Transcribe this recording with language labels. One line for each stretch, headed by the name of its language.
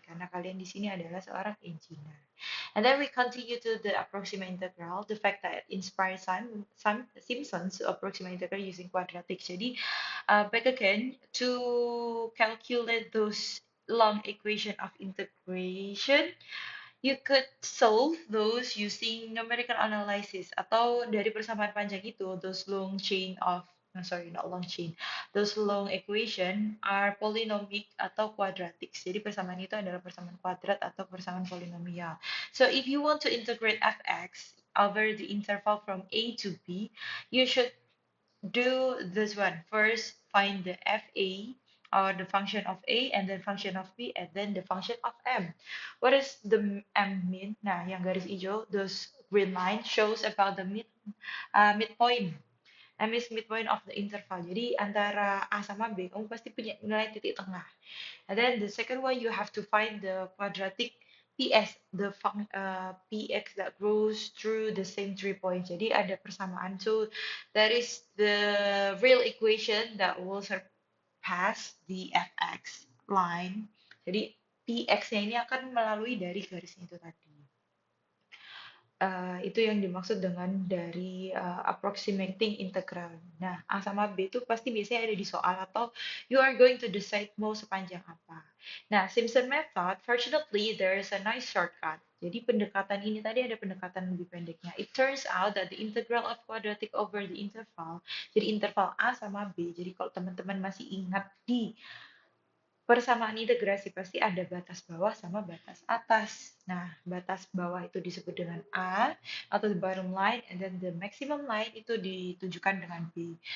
Indonesian: Karena kalian di sini adalah seorang engineer.
English: And then we continue to the approximate integral, the fact that it inspired Simpson to approximate integral using quadratic. Jadi, back again, to calculate those long equation of integration, you could solve those using numerical analysis atau dari persamaan panjang itu, those long chain of no, sorry, not long chain. Those long equation are polynomic atau quadratic.
Indonesian: Jadi persamaan itu adalah persamaan kuadrat atau persamaan polinomial.
English: So if you want to integrate fx over the interval from a to b, you should do this one. First, find the fa or the function of a, and then function of b, and then the function of m. What does the m mean?
Indonesian: Nah, yang garis hijau,
English: those green line shows about the midpoint. M is midpoint of the interval.
Indonesian: Jadi antara A sama B, kamu pasti punya nilai titik tengah.
English: And then the second one, you have to find the quadratic PS, the PX that grows through the same 3 points.
Indonesian: Jadi ada persamaan.
English: So that is the real equation that will surpass the FX line.
Indonesian: Jadi PX-nya ini akan melalui dari garis itu tadi. Itu yang dimaksud dengan dari approximating integral. Nah, A sama B itu pasti biasanya ada di soal atau
English: you are going to decide
Indonesian: mau sepanjang apa.
English: Nah, Simpson method, fortunately there is a nice shortcut.
Indonesian: Jadi pendekatan ini tadi ada pendekatan lebih pendeknya.
English: It turns out that the integral of quadratic over the interval,
Indonesian: jadi interval A sama B. Jadi kalau teman-teman masih ingat di persamaan integrasi pasti ada batas bawah sama batas atas. Nah, batas bawah itu disebut dengan A atau
English: the bottom line, and then the maximum line
Indonesian: itu ditunjukkan dengan B.